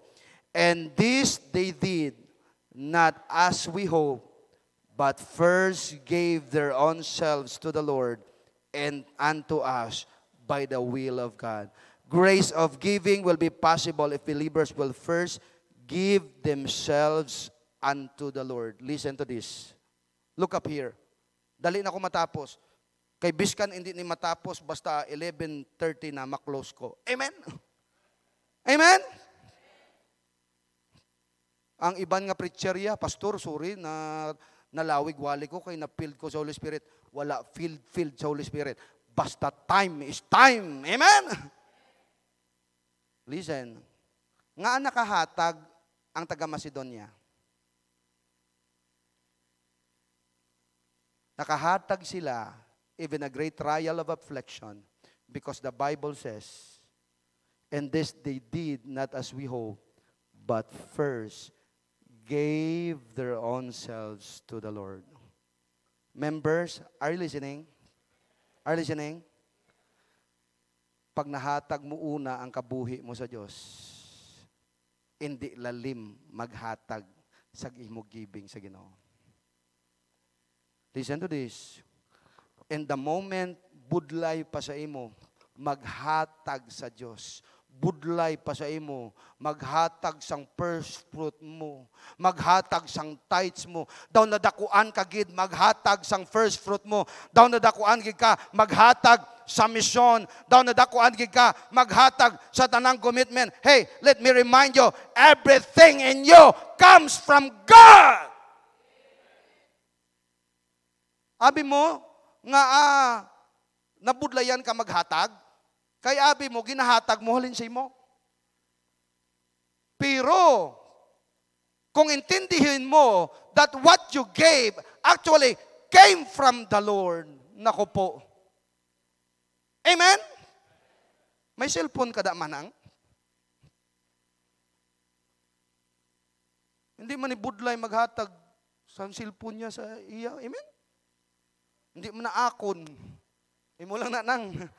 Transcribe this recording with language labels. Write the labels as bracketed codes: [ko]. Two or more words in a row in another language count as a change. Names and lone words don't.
[en] And this they did, not as we hope, but first gave their own selves to the Lord and unto us by the will of God. Grace of giving will be possible if believers will first give themselves unto the Lord. Listen to this. Look up here. [hil] Dali na ko matapos. Kay biskan hindi ni matapos basta 11:30 na maklose ko. Amen? Amen? Ang iban nga preacherya, pastor, [en] sorry, [hil] na nalawig-wali ko kay na-filled ko sa Holy Spirit. Wala filled sa Holy Spirit. [en] Basta time is time. Amen? Listen. [hil] Nga nakahatag ang taga-Macedonia. Nakahatag sila [en] even a great trial of affliction because the Bible says, and this they did not as we hope, but first gave their own selves to the Lord. Members, are you listening? Are you listening? [hil] Pag nahatag mo una ang kabuhi mo sa Diyos, hindi lalim maghatag sa imo giving sa Ginoo. [en] Listen to this. In the moment, [hil] budlay pa sa imo, maghatag sa Diyos. Budlay pa sa imo, maghatag sang [en] first fruit [hil] mo, maghatag sang tithes mo. Daw nadakuan ka gid, maghatag sang [en] first fruit [hil] mo. Daw nadakuan gid ka, maghatag sa misyon. Daw nadakuan gid ka, maghatag sa tanang commitment. [en] Hey, let me remind you, everything in you comes from God. [hil] Abi mo nga nabudlayan ka maghatag, kay abi mo, ginahatag mo, halin siya mo. Pero, kung intindihin mo [en] that what you gave actually came from the Lord, [hil] nako po. Amen? May cellphone ka da manang? Hindi man ibudlay maghatag sa cellphone niya sa iya. Amen? Hindi mo na akon. Imo lang na nang.